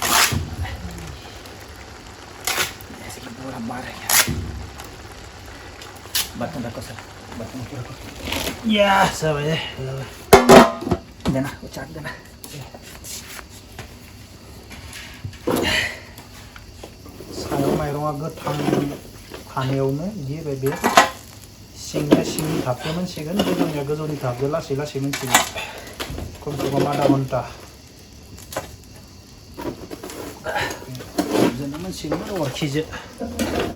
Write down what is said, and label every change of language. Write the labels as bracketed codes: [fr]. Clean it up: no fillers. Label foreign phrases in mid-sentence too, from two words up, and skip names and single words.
[hi] ऐसे कि पूरा बाहर है बर्तन रखो सर, बर्तन को रखो। [brx] या जाबाय [hi] देना वो चाट देना। [brx] सायाव माइरङा गोथां खानायावनो बिदि होबाय बे सिंनिया सिंनि थाबदो मोनसिगोन, गोजौनिया गोजौनि थाबदो लासै लासै मोनसिगोन खमसे खम आधा घन्टा बिदिनो मोनसिगोन अरखिजो।